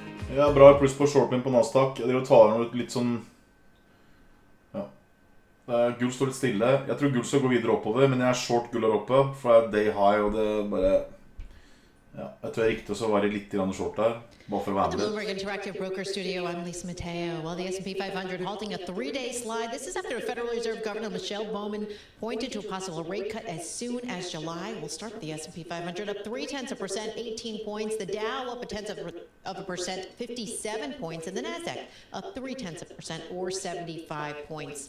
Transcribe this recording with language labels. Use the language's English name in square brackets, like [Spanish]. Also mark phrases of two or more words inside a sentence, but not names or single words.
[Norwegian] Ja, bra pluss på shortman på Nasdaq. Jeg driver og tar noe litt sånn... Ja. Gull står litt stille. Jeg tror gull skal gå videre oppover, men jeg er short gull her oppe, for det er day high, og det bare... Ja, jeg tror jeg riktig også var litt grann short der. [English] At the Bloomberg Interactive Broker Studio, I'm Lisa Mateo. While the S&P 500 halting a 3-day slide, this is after Federal Reserve Governor Michelle Bowman pointed to a possible rate cut as soon as July. We'll start with the S&P 500 up 0.3%, 18 points. The Dow up 0.1%, 57 points, and the Nasdaq up 0.3%, or 75 points.